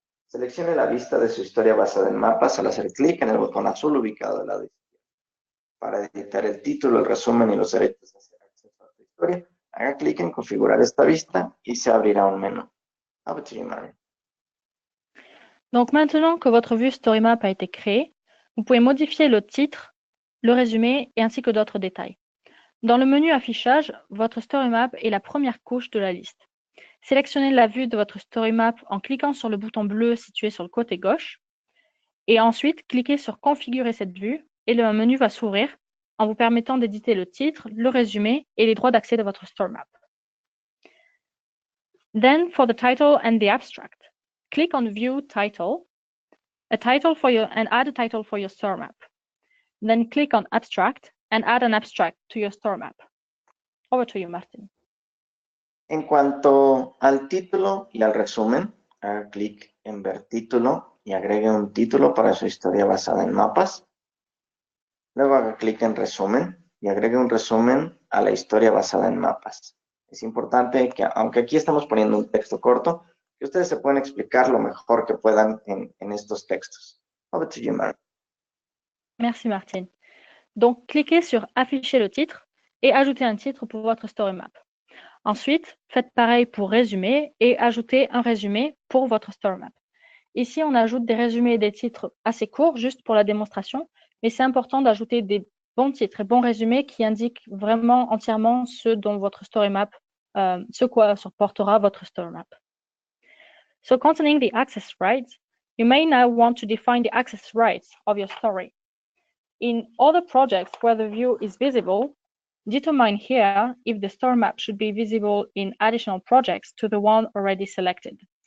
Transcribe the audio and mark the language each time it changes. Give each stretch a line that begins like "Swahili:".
Spanish: Seleccione la vista de su historia basada en mapas al hacer clic en el botón azul ubicado al lado izquierdo. Para editar el título, el resumen y los derechos de hacer acceso a su historia, haga clic en configurar esta vista y se abrirá un menú.
English: Over to you, Marion.
French: Donc maintenant que votre vue story map a été créée, vous pouvez modifier le titre, le résumé et ainsi que d'autres détails. Dans le menu affichage, votre story map est la première couche de la liste. Sélectionnez la vue de votre story map en cliquant sur le bouton bleu situé sur le côté gauche et ensuite cliquez sur Configurer cette vue et le menu va s'ouvrir en vous permettant d'éditer le titre, le résumé et les droits d'accès de votre story map.
English: Then for the title and the abstract, click on View Title, and add a title for your story map. Then click on Abstract and add an abstract to your story map. Over to you, Martin.
Spanish: En cuanto al título y al resumen, haga clic en Ver título y agregue un título para su historia basada en mapas. Luego haga clic en Resumen y agregue un resumen a la historia basada en mapas. Es importante que, aunque aquí estamos poniendo un texto corto, que ustedes se pueden explicar lo mejor que puedan en estos textos.
English: Over to you, Mary.
French: Merci, Martine. Donc, cliquez sur Afficher le titre et ajoutez un titre pour votre story map. Ensuite, faites pareil pour Résumer et ajoutez un résumé pour votre story map. Ici, on ajoute des résumés et des titres assez courts, juste pour la démonstration, mais c'est important d'ajouter des bons titres et bons résumés qui indiquent vraiment entièrement ce dont votre story map, ce quoi supportera votre story map.
English: So concerning the access rights, you may now want to define the access rights of your story. In other projects where the view is visible, determine here if the story map should be visible in additional projects to the one already selected.